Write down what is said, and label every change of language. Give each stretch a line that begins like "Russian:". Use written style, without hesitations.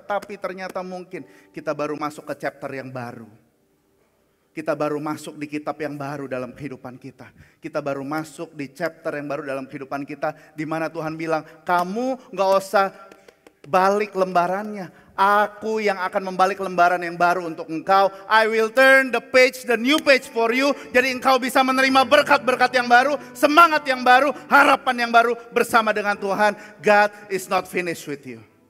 Indonesian: Tapi ternyata mungkin kita baru masuk ke chapter yang baru. Kita baru masuk di kitab yang baru dalam kehidupan kita. Kita baru masuk di chapter yang baru dalam kehidupan kita. Di mana Tuhan bilang, kamu gak usah balik lembarannya. Aku yang akan membalik lembaran yang baru untuk engkau.
English: I will turn the page, the new page for you.
Indonesian: Jadi engkau bisa menerima berkat-berkat yang baru, semangat yang baru, harapan yang baru bersama dengan Tuhan.
English: God is not finished with you.